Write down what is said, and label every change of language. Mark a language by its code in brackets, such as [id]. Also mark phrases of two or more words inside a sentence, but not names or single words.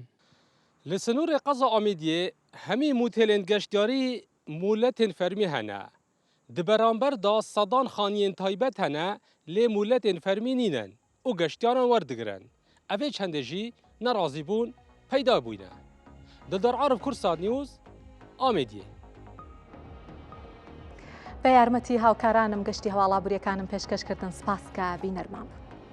[ku] لسنور قضا آمیدیه همی موتیلین گشتیاری مولتین فرمی هنه. دبرانبر دا صدان خانین تایبت هنه لی مولتین فرمی نینن و گشتیاران وردگرن. اوه چنده جی نرازی بون پیدا بوینه. در عرب کورسات نیوز ئامێدیە. [ckb] بە یارمەتی هاوکارانم گەشتی هەواڵابووریەکانم پێشکەشکردن سپاسکە بینەرمان بوو.